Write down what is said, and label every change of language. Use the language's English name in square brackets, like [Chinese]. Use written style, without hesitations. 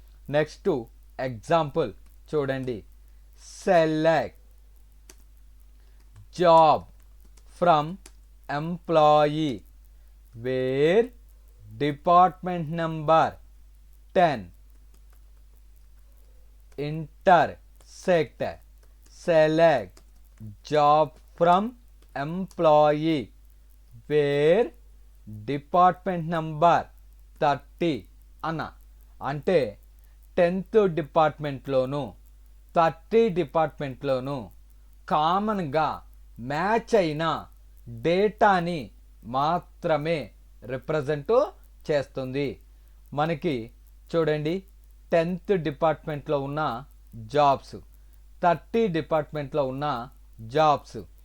[English] Next example చూడండి. Select job from employee where department number 10 intersect. Select job from employee where department number 30 అన్న. [Telugu] అంటే 10th డిపార్ట్మెంట్లోను 30 డిపార్ట్మెంట్లోను కామన్గా match అయిన డేటాని మాత్రమే రిప్రజెంట్ చేస్తుంది. మనకి చూడండి 10th డిపార్ట్మెంట్లో ఉన్న జాబ్స్, 30 డిపార్ట్మెంట్లో ఉన్న జాబ్స్.